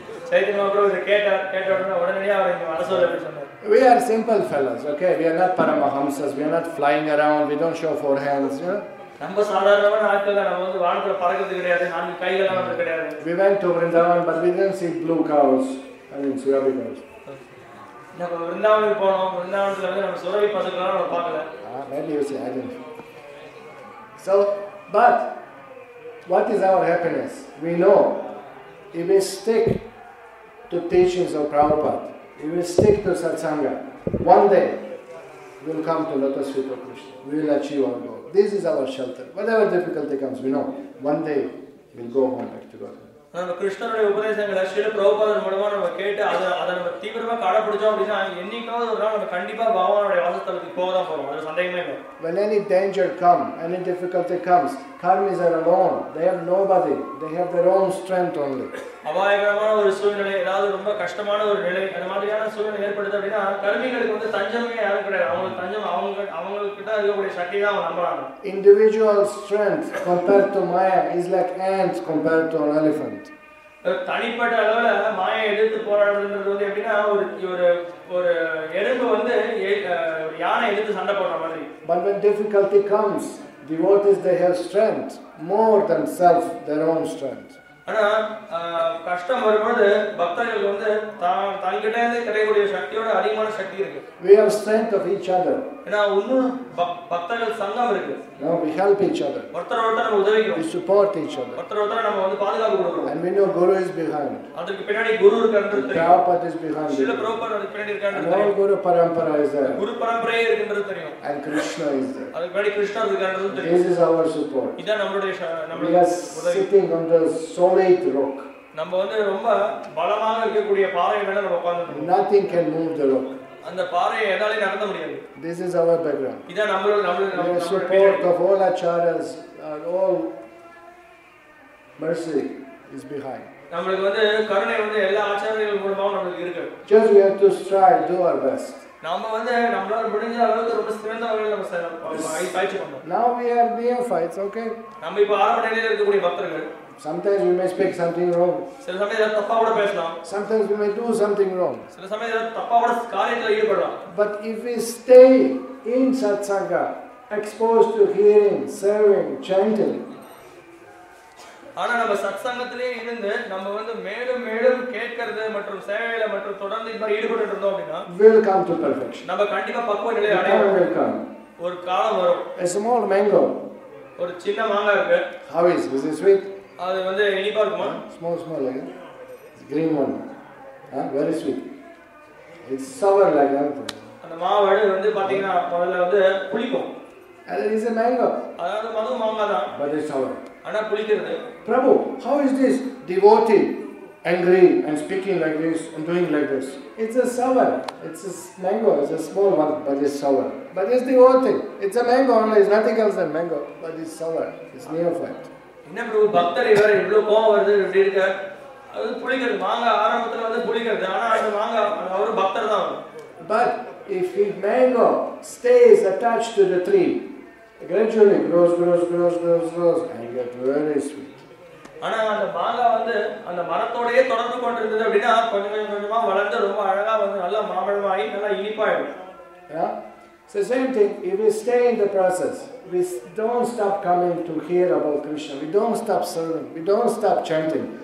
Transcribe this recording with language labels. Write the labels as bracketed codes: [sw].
[ta] சைத்தன்யா பிரபு இதை கேட்ட உடனே அவர் இங்க வர சொல்ல அப்படி சொன்னார். [en] We are simple fellows, okay? We are not Paramahamsas. We are not flying around. We don't show four hands. You know? [ta] நம்ம சாதாரணமான ஆட்கள் தான். நம்ம வந்து வானத்துல பறக்கிறது கிடையாது, நான்கு கைகள் நமக்கு கிடையாது. [en] We went to Vrindavan, but we didn't see blue cows. I mean, Surabhi cows. [ta] நம்ம விருந்தாவனுக்கு போனோம். விருந்தாவனத்துல வந்து நம்ம சுரபி பசுக்கெல்லாம் நம்ம பார்க்கல. [en] Maybe you see, I didn't. So, but what is our happiness? We know if we stick to teachings of Prabhupada, if we stick to satsanga, one day we will come to lotus feet of Krishna. We will achieve our goal. This is our shelter. Whatever difficulty comes, we know one day we will go home back to God. [ta] நம்ம கிருஷ்ணனுடைய உபதேசங்களை ஸ்ரீல பிரபுபாதர் மூலமா நம்ம கேட்டு அதை நம்ம தீவிரமா கடைபிடிச்சோம் அப்படின்னா என்னைக்காவது ஒரு நாள் நம்ம கண்டிப்பா பகவானுடைய வாசஸ்தலத்துக்கு போக தான் போறோம். அது சந்தேகமே இல்லை. [en] When any danger comes, any difficulty comes, karmis are alone. They have nobody. They have their own strength only. [ta] அபாயகரமான ஒரு சூழ்நிலை, ஏதாவது ரொம்ப கஷ்டமான ஒரு நிலை, அந்த மாதிரியான சூழ்நிலை ஏற்படுது அப்படின்னா கர்மிகளுக்கு வந்து தஞ்சமே யாரும் கிடையாது. அவங்களுக்கு தஞ்சம் அவங்ககிட்ட இருக்கக்கூடிய சக்தி தான் அவங்க நம்புறாங்க. [en] Individual strength compared to Maya is like ants compared to an elephant. [ta] தனிப்பட்ட அளவுல மாயை எதிர்த்து போராடுறது வந்து எப்படின்னா ஒரு எறும்பு வந்து யானை எதிர்த்து சண்டை போடுற மாதிரி. [en] But when difficulty comes, devotees they have strength more than self, their own strength. [ta] ஆனா கஷ்டம் வரும்போது பக்தர்களுக்கு வந்து தங்கிட்ட இருந்து கிடைக்கக்கூடிய சக்தியோட அதிகமான சக்தி இருக்கு. [en] We have strength of each other. [ta] ஏன்னா இன்னும் பக்தர்கள் சங்கம் இருக்கு. [en] No, we help each other. [ta] ஒருத்தர் நம்ம உதவிக்கிறோம். [en] We support each other. [ta] ஒருத்தர் நம்ம வந்து பாதுகாப்பு கொடுக்கிறோம். [en] And we know Guru is behind. [ta] அதுக்கு பின்னாடி குரு இருக்கான்றது தெரியும். [en] Prabhupada is behind. [ta] ஸ்ரீல பிரபுபாதர் அதுக்கு பின்னாடி இருக்கான்றது தெரியும். [en] And all Guru parampara is there. [ta] குரு பரம்பரையே இருக்குன்றது தெரியும். [en] And Krishna is there. [ta] அதுக்கு பின்னாடி கிருஷ்ணர் இருக்கான்றது தெரியும். [en] This is our support. [ta] இதான் நம்மளுடைய [en] We are sitting on the solid rock. [ta] நம்ம வந்து ரொம்ப பலமாக இருக்கக்கூடிய பாறை மேல நம்ம உட்கார்ந்திருக்கோம். [en] Nothing can move the rock. [ta] அந்த பாறையை எதாலயும் நகர்த்த முடியாது. [en] This is our background. [ta] இதான் நம்மளுடைய [en] support of all acharyas, all mercy is behind. [ta] நமக்கு வந்து கருணை வந்து எல்லா ஆச்சாரியர்கள் மூலமா நமக்கு இருக்கு. [en] Just we have to strive, do our best. [ta] நாம வந்து நம்மளால முடிஞ்ச அளவுக்கு ரொம்ப சிறந்த வகையில் நம்ம பயிற்சி பண்ணோம். [en] Now we are neophytes, okay? [ta] நம்ம இப்ப ஆரம்ப நிலையில இருக்கக்கூடிய பக்தர்கள். [en] Sometimes we may speak something wrong. [ta] சில சமயம் தப்பா கூட பேசலாம். [en] Sometimes we may do something wrong. [ta] சில சமயம் தப்பா கூட காரியத்துல ஈடுபடலாம். [en] But if we stay in satsanga, exposed to hearing, serving, chanting, [ta] ஆனா நம்ம சத்சங்கத்திலே இருந்து நம்ம வந்து மேலும் மேலும் கேட்கிறது மற்றும் சேவையில மற்றும் தொடர்ந்து இந்த மாதிரி ஈடுபட்டு இருந்தோம் அப்படின்னா [en] will come to perfection. [ta] நம்ம கண்டிப்பா பக்குவ நிலையை அடைவோம். ஒரு காலம் வரும். [en] A small mango. [ta] ஒரு சின்ன மாங்காய் இருக்கு. [en] How is it sweet? [ta] அது வந்து இனிப்பா இருக்குமா? [en] Small like that. It's green one. Very sweet. It's sour like that. [ta] அந்த மாவடு வந்து பாத்தீங்கன்னா முதல்ல வந்து புளிக்கும். [en] And it is a mango. [ta] அதாவது மது மாங்காய் தான். [en] But it's sour. [ta] ஆனா புளிக்கிறது. [en] Prabhu, how is this devotee angry and speaking like this and doing like this? It's a sour. It's a mango. It's a small one, but it's sour. But it's devotee. It's a mango only. It's nothing else than mango. But it's sour. It's neophyte. [ta] என்ன பிரபு பக்தர் இவர் இவ்வளவு கோவம் வருது இப்படி இருக்க அது புளிக்கிறது மாங்காய் ஆரம்பத்துல வந்து புளிக்கிறது ஆனா அந்த மாங்காய் அவர் பக்தர் தான். [en] But if the mango stays attached to the tree, gradually grows and get very sweet. [ta] ஆனா அந்த மாங்காய் வந்து அந்த மரத்தோடயே தொடர்ந்து கொண்டிருந்தது அப்படின்னா கொஞ்சமா வளர்ந்து ரொம்ப அழகா வந்து நல்லா மாம்பழமாயி நல்லா இனிப்பாயிடும். [en] Yeah. So same thing, if we stay in the process, we don't stop coming to hear about Krishna, we don't stop serving, we don't stop chanting.